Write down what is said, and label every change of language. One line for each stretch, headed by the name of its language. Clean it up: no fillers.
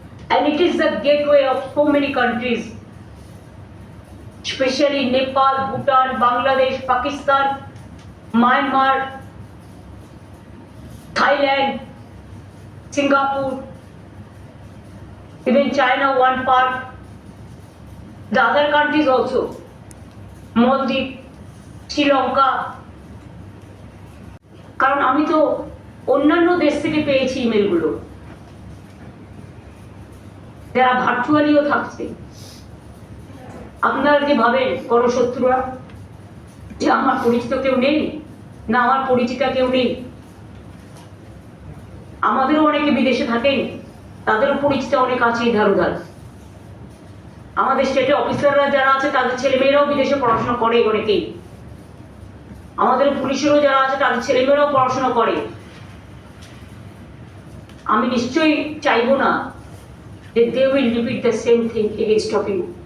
English: and it is the gateway of so many countries, especially Nepal, Bhutan, Bangladesh, Pakistan, Myanmar, Thailand, Singapore, even China one part, the other countries also, Maldives, Sri Lanka.
Bangla: কারণ আমি তো অন্যান্য দেশ থেকে পেয়েছি ইমেলগুলো, যারা ভার্চুয়ালিও থাকছে। আপনারা যে ভাবেন গণশত্রুরা যে আমার পরিচিত কেউ নেই, না আমার পরিচিতা কেউ নেই, আমাদেরও অনেকে বিদেশে থাকেন, তাদেরও পরিচিত অনেক আছে ইধার উধার। আমাদের স্টেটে অফিসাররা যারা আছে তাদের ছেলেমেয়েরাও বিদেশে পড়াশোনা করে অনেকেই, আমাদের পুলিশেরও যারা আছে তাদের ছেলেমেয়েরাও পড়াশোনা করে। আমি নিশ্চয়ই চাইবো না যে
English: they will repeat the same thing against of you.